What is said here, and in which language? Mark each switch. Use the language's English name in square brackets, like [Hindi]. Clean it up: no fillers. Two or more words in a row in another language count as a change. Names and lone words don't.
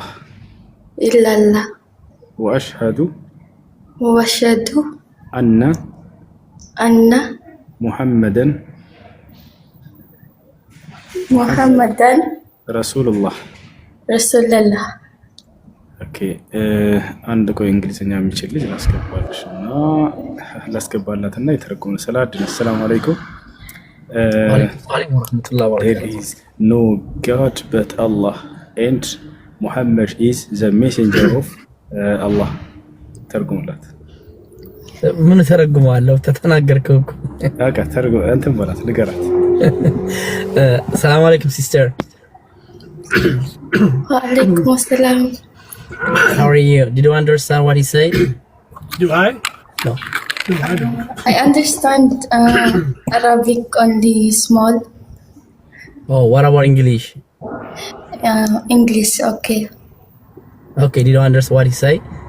[Arabic] إلا الله وأشهد وأشهد أن أن محمدا محمدا رسول الله رسول الله [Amharic] اوكي አንድ ቆይ እንግሊዝኛ የሚችል ልጅ ላስገባላትና የተረጎመ ሰላድ [Arabic] سلام عليكم [English] There is no God but Allah and Muhammad is the messenger of Allah [Amharic] ተርጉምላት ምን ተረጉማለሁ ተተናገርከው አቃ ተርጉም እንትን በላት ንገራት [Arabic] سلام عليكم ሲስተር وعليكم السلام [English] How are you? Did you understand what he said? Do I? No. I understand Arabic only small. Oh, what about English? English, okay. Okay, did you understand what he said?